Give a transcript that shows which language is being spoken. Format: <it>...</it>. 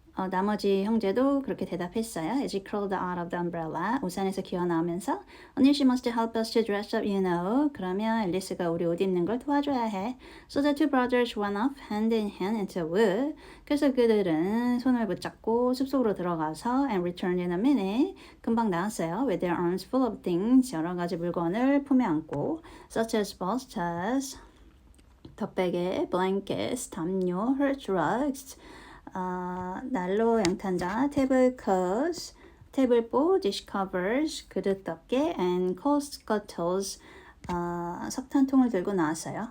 <ko>나머지 형제도 그렇게 대답했어요.</ko> <en>As he crawled out of the umbrella,</en> <ko>우산에서 기어나오면서 언니,</ko> <en>she must help us to dress up, you know.</en> <ko>그러면 앨리스가 우리 옷 입는 걸 도와줘야 해.</ko> <en>So the two brothers went off hand in hand into the wood.</en> <ko>그래서 그들은 손을 붙잡고 숲속으로 들어가서</ko> <en>and returned in a minute.</en> <ko>금방 나왔어요.</ko> <en>With their arms full of things,</en> <ko>여러 가지 물건을 품에 안고</ko> <en>such as bolsters,</en> <ko>덮베개,</ko> <en>blankets,</en> <ko>담요,</ko> <en>hearth rugs,</en> <ko>난로, 양탄자, 테이블</ko> <en>cloths,</en> <ko>테이블보,</ko> <en>dish covers,</en> <ko>그릇 덮개,</ko> <en>and coal scuttles,</en> <ko>석탄통을 들고 나왔어요.</ko>